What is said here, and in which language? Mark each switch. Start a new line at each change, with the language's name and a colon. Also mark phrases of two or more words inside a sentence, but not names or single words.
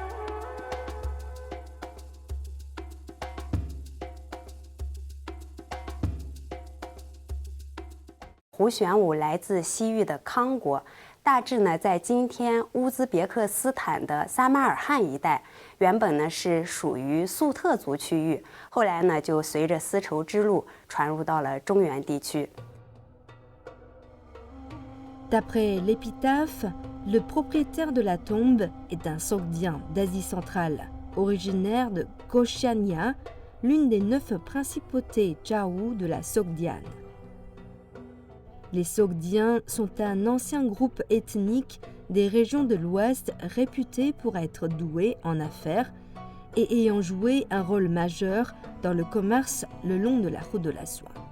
Chinese: 胡旋舞来自西域的康国，大致呢在今天乌兹别克斯坦的撒马尔罕一带，原本呢是属于粟特族区域，后来呢就随着丝绸之路传入到了中原地区。
French: D'après l'épitaphe, le propriétaire de la tombe est un Sogdien d'Asie centrale, originaire de Koshania, l'une des 9 principautés Zhao de la Sogdiane. Les Sogdiens sont un ancien groupe ethnique des régions de l'Ouest réputé pour être doués en affaires et ayant joué un rôle majeur dans le commerce le long de la route de la soie.